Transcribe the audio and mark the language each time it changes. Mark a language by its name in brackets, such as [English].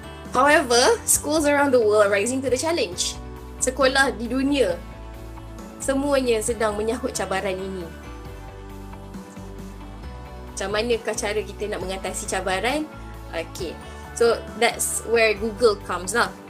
[English] However, schools around the world are rising to the challenge. [Malay] Sekolah di dunia semuanya sedang menyahut cabaran ini. Macam manakah cara kita nak mengatasi cabaran? [English] Okay, so that's where Google comes lah.